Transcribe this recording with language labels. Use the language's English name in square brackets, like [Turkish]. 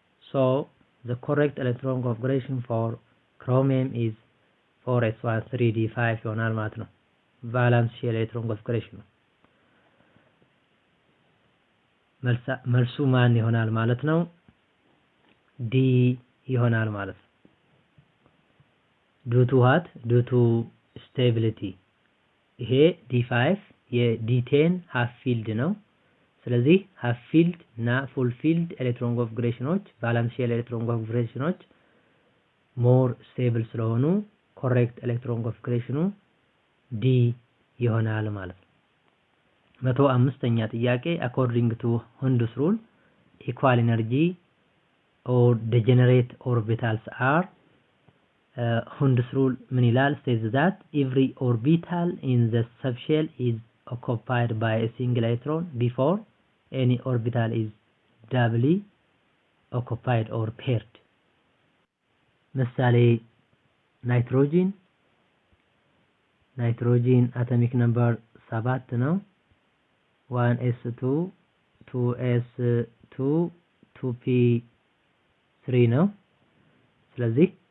[English] So the correct electron configuration for chromium is 4s1 3d5 [Amharic] ይሆናል ማለት ነው። ቫላንስ ኤሌክትሮን ኮንፊግሬሽን ነው። መልሱ ማን ይሆናል ማለት ነው? ዲ ይሆናል ማለት ነው። [English] due to what? due to stability ይሄ d5 የd10 half filled ነው። [Amharic] ስለዚህ [English] half filled እና full filled ኤሌክትሮን ኮንፊግሬሽኖች ቫላንስ ኤሌክትሮን ኮንፊግሬሽኖች more stable ስለሆኑ correct ኤሌክትሮን ኮንፊግሬሽኑ ዲ ይሆናል ማለት ነው። 105ኛ ጥያቄ according to Hund's rule equal energy or degenerate orbitals are [Amharic] Hund's rule ምን ይላል? [English] says that every orbital in the subshell is occupied by a single electron before any orbital is doubly occupied or paired. [Amharic] ምሳሌ ናይትሮጂን atomic number 7 ነው። 1s2, 2s2, 2p3 ነው። ስለዚህ